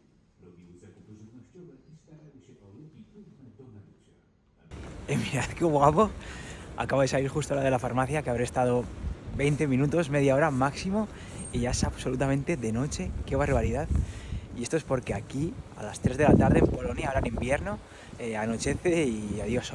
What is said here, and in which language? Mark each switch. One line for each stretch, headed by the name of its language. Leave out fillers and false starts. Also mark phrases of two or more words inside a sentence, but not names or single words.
Polish: Robiły zakupy żywnościowe i starały się o leki trudne do nabycia.
Spanish: Mirad qué guapo. Acabo de salir justo a la de la farmacia, que habré estado 20 minutos, media hora máximo, y ya es absolutamente de noche. Qué barbaridad. Y esto es porque aquí, a las 3 de la tarde en Polonia, ahora en invierno, anochece y adiós sol.